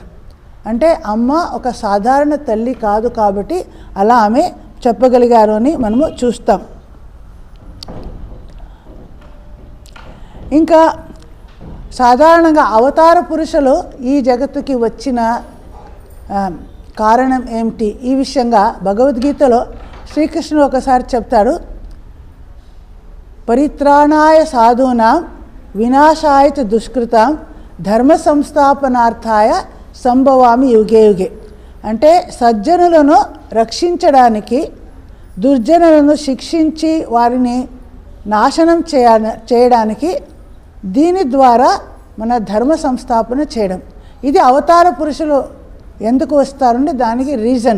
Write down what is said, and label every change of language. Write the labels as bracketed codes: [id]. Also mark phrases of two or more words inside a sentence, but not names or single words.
[te] అంటే అమ్మ ఒక సాధారణ తల్లి కాదు కాబట్టి అలా ఆమె చెప్పగలిగారు అని మనము చూస్తాం. ఇంకా సాధారణంగా అవతార పురుషులు ఈ జగత్తుకి వచ్చిన కారణం ఏమిటి? ఈ విషయంగా భగవద్గీతలో శ్రీకృష్ణుడు ఒకసారి చెప్తాడు, [sa] పరిత్రాణాయ సాధూనాం వినాశాయ చ దుష్కృతాం ధర్మ సంస్థాపనార్థాయ సంభవామి యుగే యుగే. [te] అంటే సజ్జనులను రక్షించడానికి, దుర్జనులను శిక్షించి వారిని నాశనం చేయడానికి, దీని ద్వారా మన ధర్మ సంస్థాపన చేయడం. ఇది అవతార పురుషులు ఎందుకు వస్తారంటే దానికి రీజన్.